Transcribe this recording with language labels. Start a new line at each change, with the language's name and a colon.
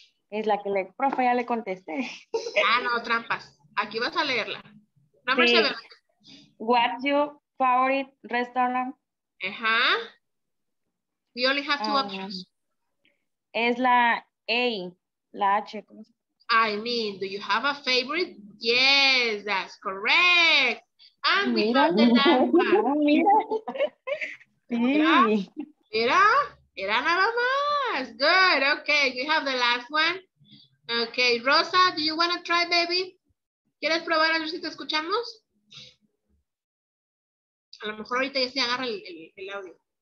Spanish: Es la que le, profe, ya le contesté. Ah, no, trampas. Aquí vas a leerla.
English: Number
Spanish: Sí.
English: 7. What's your favorite restaurant? We only have 2 options.
Spanish: Es la A, la H. ¿Cómo se llama?
English: I mean, do you have a favorite? Yes, that's correct. And we have the last one.
Spanish: Mira. Sí. Era nada más.
English: Good. Okay, we have the last one. Okay, Rosa, do you want to try, baby?
Spanish: ¿Quieres probar a ver si te escuchamos? A lo mejor ahorita ya se agarra el audio.